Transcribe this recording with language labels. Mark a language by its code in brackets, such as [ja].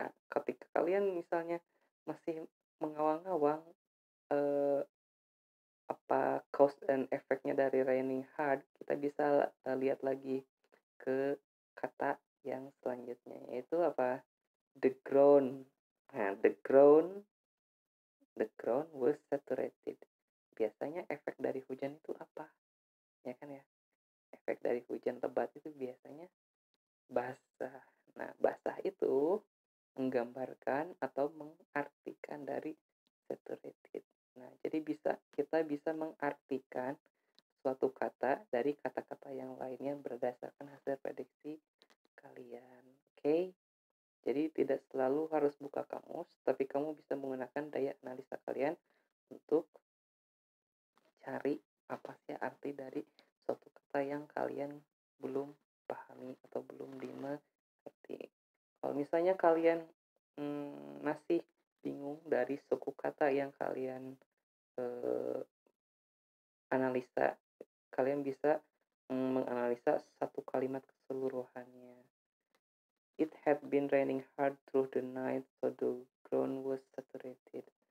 [id] Ketika kalian misalnya masih mengawang-awang apa cause and effect-nya dari [en] raining hard, [id] kita bisa lihat lagi ke kata yang selanjutnya, yaitu apa? [en] The ground. Nah, the ground was saturated. [id] Biasanya efek dari hujan itu apa? Ya kan ya? Efek dari hujan lebat itu biasanya basah. Nah, basah itu menggambarkan atau mengartikan dari saturated. Nah, jadi kita bisa mengartikan suatu kata dari kata-kata yang lainnya berdasarkan hasil prediksi kalian. Oke? Jadi tidak selalu harus buka kamus, tapi kamu bisa menggunakan daya analisa kalian untuk cari apa sih arti dari suatu kata yang kalian belum pahami atau belum dimengerti. Kalau misalnya kalian masih bingung dari suku kata yang kalian analisa, kalian bisa menganalisa satu kalimat keseluruhannya. [en] It had been raining hard through the night, so the ground was saturated.